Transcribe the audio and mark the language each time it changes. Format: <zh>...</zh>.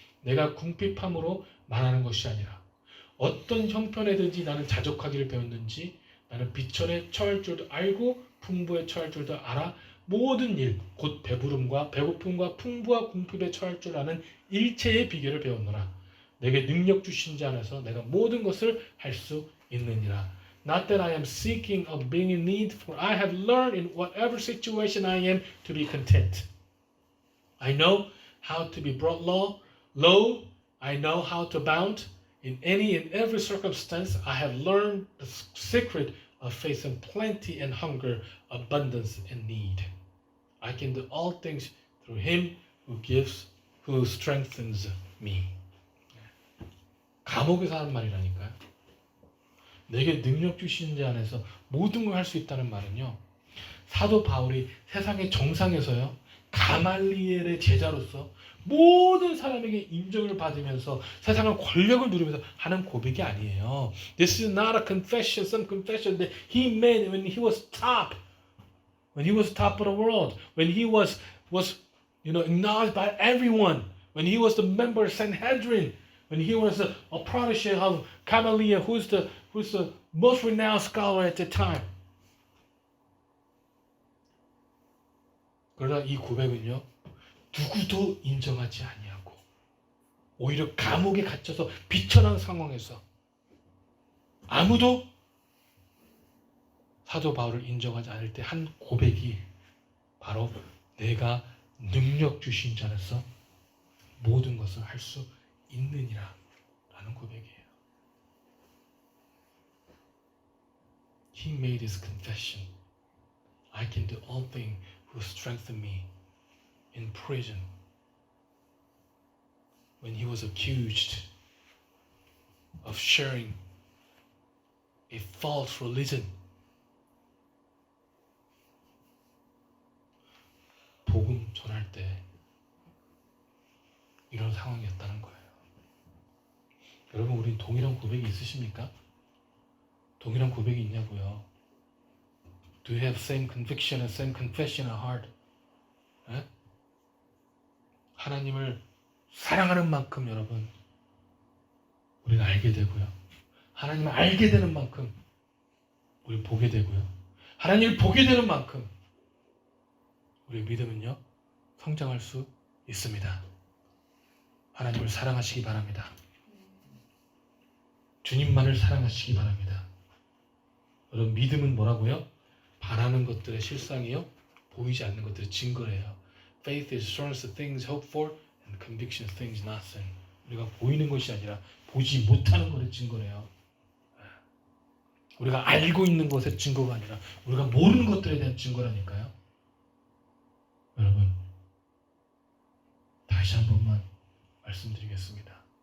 <ko>내가 궁핍함으로 말하는 것이 아니라 어떤 형편에든지 나는 자족하기를 배웠는지 나는 비천에 처할 줄도 알고 풍부에 처할 줄도 알아 모든 일, 곧 배부름과 배고픔과 풍부와 궁핍에 처할 줄 아는 일체의 비결을 배웠노라. 내게 능력 주신 자 안에서 내가 모든 것을 할 수 있느니라.</ko> <en>Not that I am seeking of being in need, for I have learned in whatever situation I am to be content. I know how to be brought low. I know how to abound. In any and every circumstance, I have learned the secret of facing plenty and hunger, abundance and need. I can do all things through Him who strengthens me.</en> <ko>감옥에서 하는 말이라니까요. 내게 능력 주신 자 안에서 모든 걸 할 수 있다는 말은요, 사도 바울이 세상의 정상에서요, 가말리엘의 제자로서 모든 사람에게 인정을 받으면서 세상의 권력을 누리면서 하는 고백이 아니에요.</ko> <en>This is not a confession, some confession that he made when he was top of the world, when he was acknowledged by everyone, when he was the member of Sanhedrin, when he was a protege of Gamaliel, who's the most renowned scholar at the time.</en> <ko>그러나 이 고백은요, 누구도 인정하지 아니하고 오히려 감옥에 갇혀서 비천한 상황에서 아무도 사도 바울을 인정하지 않을 때 한 고백이 바로 내가 능력 주신 자로서 모든 것을 할 수 있느니라 라는 고백이에요.</ko> <en>He made his confession. I can do all things who strengthen me. In prison, when he was accused of sharing a false religion,</en> <ko>복음 전할 때 이런 상황이었다는 거예요. 여러분, 우린 동일한 고백이 있으십니까? 동일한 고백이 있냐고요?</ko> <en>Do you have same conviction and same confession in heart? 에?</en> <ko>하나님을 사랑하는 만큼 여러분, 우리는 알게 되고요. 하나님을 알게 되는 만큼 우리 보게 되고요. 하나님을 보게 되는 만큼 우리 믿음은요, 성장할 수 있습니다. 하나님을 사랑하시기 바랍니다. 주님만을 사랑하시기 바랍니다. 여러분, 믿음은 뭐라고요? 바라는 것들의 실상이요, 보이지 않는 것들의 증거래요. Faith is assurance of things hoped for and conviction of things not seen. 우리가 보이는 것이 아니라 보지 못하는 것의 증거래요. 우리가 알고 있는 것의 증거가 아니라 우리가 모르는 것들에 대한 증거라니까요. 여러분, 다시 한 번만 말씀드리겠습니다.</ko>